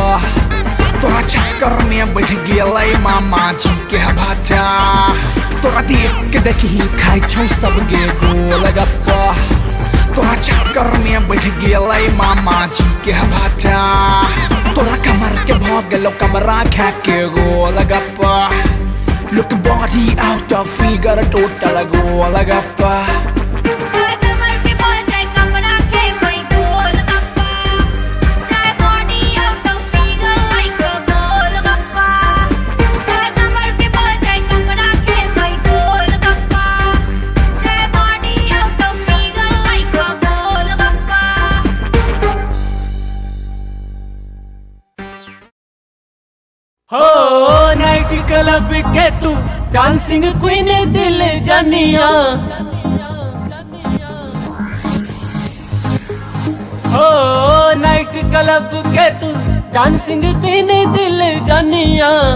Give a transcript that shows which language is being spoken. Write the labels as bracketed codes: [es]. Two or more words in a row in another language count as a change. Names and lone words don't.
[mai] तोरा चक्कर में बैठ गेलै मामा जी के भाटा. तोरा देख के देखी खाई छौ सब गे गोलगप्पा. तोरा चक्कर में बैठ गेलै मामा जी के भाटा. तोरा कमर के भाग गेलो कमरा खा के गोलगप्पा. [en] Look body out of figure total गोलगप्पा. [mai] चाहे कमर से बहुत है कमरा के भाई गोलगप्पा. [en] चाहे body out of figure like a गोलगप्पा. [mai] चाहे कमर से बहुत है कमरा के भाई गोलगप्पा. [en] चाहे body out of figure like a गोलगप्पा. [mai] हो [en] night club [mai] के तू [en] dancing queen [mai] दिल जानिया. हो [en] night club [mai] के तू [en] dancing queen [mai] दिल जानिया.